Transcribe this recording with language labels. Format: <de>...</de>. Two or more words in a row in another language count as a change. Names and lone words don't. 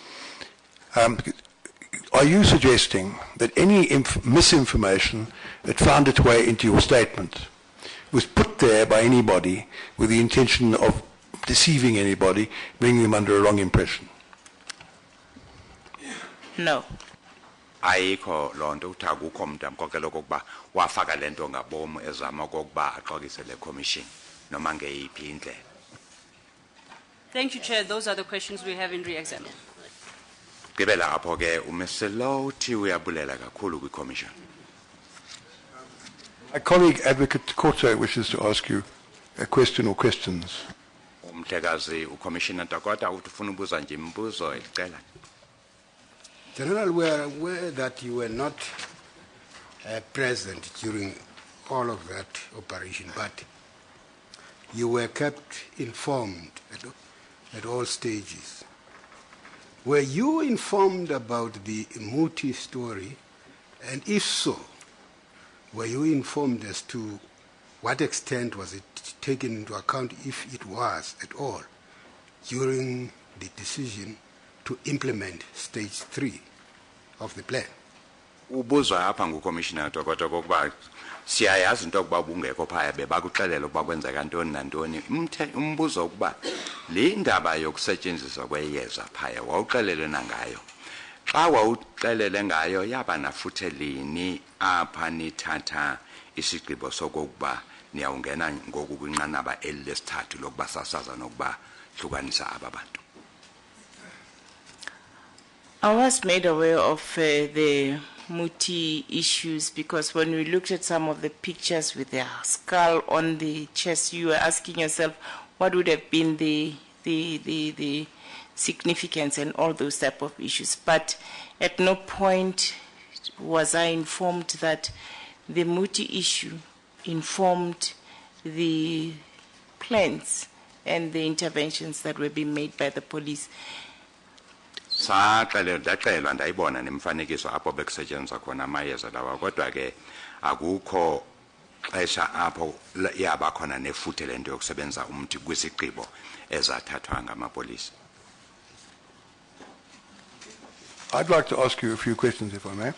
<en>Are you suggesting that any misinformation that found its way into your statement was put there by anybody with the intention of deceiving anybody, bringing them under a wrong impression? No.</en> <xh>Ayikho lonto uthi akukho umuntu amkokela okokuba wafaka lento ngabomu ezama okokuba axokise le commission noma ngeyiphi indlela.</xh> <en>Thank you, Chair. Those are the questions we have in re-exam.</en> <xh>Gqibela apho ke umeselo uthi uyabulela kakhulu kwi-commission.</xh> <en>My colleague Advocate Koto wishes to ask you a question or questions.</en> <xh>Umhlekazi uCommissioner Takota uthi ufuna ubuza nje imibuzo elicela.</xh> <en>General, we are aware that you were not present during all of that operation, but you were kept informed at all stages. Were you informed about the Muti story? And if so, were you informed as to what extent was it taken into account, if it was at all, during the decision to to implement stage 3 of the plan.</en> <xh>Ubuzwa apha nguCommissioner Tokota kokuba siyayazi into yokuba ubungekho phaya bebakuxelela ukuba kwenzeka ntoni nantoni. Umbuzo ukuba le ndaba yokusetshenziswa kweyeza phaya wawuxelelwe nangayo. Xa wawuxelele ngayo yaba nafuthe lini apha nithatha isigqibo sokuba niyawungena ngoku kwinqanaba elesithathu lokuba sasaza nokuba hlukanisa aba bantu?</xh> <en>I was made aware of the Muti issues because when we looked at some of the pictures with the skull on the chest, you were asking yourself what would have been the significance and all those type of issues. But at no point was I informed that the Muti issue informed the plans and the interventions that were being made by the police.</en> <xh>Ndaxelwa ndayibona nemfanekiso apho bekusetshenziswa khona amayeza lawa kodwa ke akukho xesha apho yaba khona nefuthe lento yokusebenza umthi kwisigqibo ezathathwa ngamapolisa.</xh> <en>I'd like to ask you a few questions, if I may.</en>